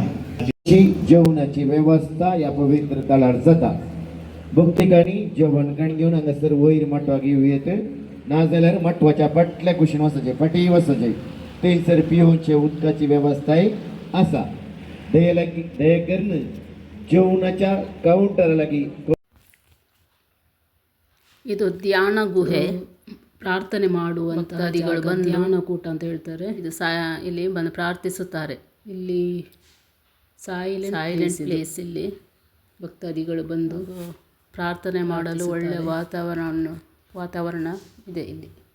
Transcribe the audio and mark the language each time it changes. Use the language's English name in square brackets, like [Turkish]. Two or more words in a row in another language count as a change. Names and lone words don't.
[Konkani] जेवणाची व्यवस्था या पवित्र तळार जाता. भक्तिकांनी जेवण खाण घेवन हांगासर वयर मटवाक येवं येत, नाजाल्यार मटवाच्या फाटल्या कुशीन वचचें, फाटी वचचें. थंयसर पिवचे उदकाची व्यवस्थाय आसा. दया करून जेवणाच्या ಕೌಂಟರ್ ಲಾಗಿ. [Kannada] ಇದು ಧ್ಯಾನ ಗುಹೆ, ಪ್ರಾರ್ಥನೆ ಮಾಡುವಂಥ ಭಕ್ತಾದಿಗಳು ಬಂದು ಧ್ಯಾನ ಕೂಟ ಅಂತ ಹೇಳ್ತಾರೆ. ಇದು ಇಲ್ಲಿ ಬಂದು ಪ್ರಾರ್ಥಿಸುತ್ತಾರೆ. ಇಲ್ಲಿ ಸೈಲೆಂಟ್ ಪ್ಲೇಸ್. ಇಲ್ಲಿ ಭಕ್ತಾದಿಗಳು ಬಂದು ಪ್ರಾರ್ಥನೆ ಮಾಡಲು ಒಳ್ಳೆ ವಾತಾವರಣ ಇದೆ ಇಲ್ಲಿ.